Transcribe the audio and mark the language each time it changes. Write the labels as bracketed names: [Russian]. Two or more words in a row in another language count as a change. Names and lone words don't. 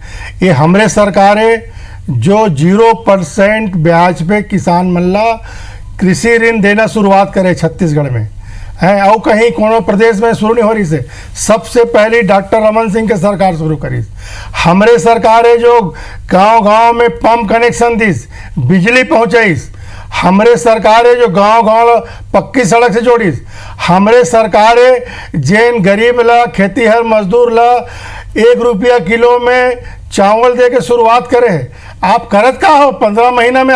[Chhattisgarhi] ये हमरे सरकार है जो 0% ब्याज पे किसान मन ला कृषि ऋण देना शुरुआत करे छत्तीसगढ़ में है, और कहीं कोनो प्रदेश में शुरू नहीं हो रही से। सबसे पहली डॉक्टर रमन सिंह के सरकार शुरू करी। हमरे सरकार है जो गांव गांव में पंप कनेक्शन दिस, बिजली पहुंचाईस। हमरे सरकार है जो गांव गांव पक्की सड़क से जोड़ीस। हमरे सरकार है जैन गरीब ला, खेतीहर मजदूर ला 1 रुपया किलो में चावल दे के शुरुआत करे। आप करत का हो 15 महीना में?